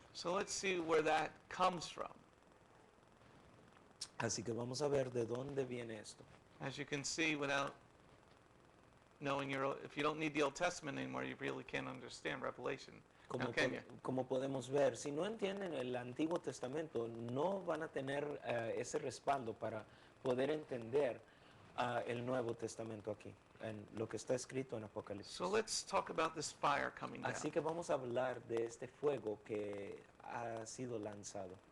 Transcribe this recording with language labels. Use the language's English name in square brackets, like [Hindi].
[English] So let's see where that comes from. [Spanish] Así que vamos a ver de dónde viene esto. [English] As you can see, without knowing if you don't need the Old Testament anymore, you really can't understand Revelation. Now, can you? [Spanish] Como podemos ver, si no entienden el Antiguo Testamento, no van a tener ese respaldo para poder entender el Nuevo Testamento aquí, en lo que está escrito en Apocalipsis. [English] So let's talk about this fire coming down. [Spanish] Así que vamos a hablar de este fuego que ha sido lanzado.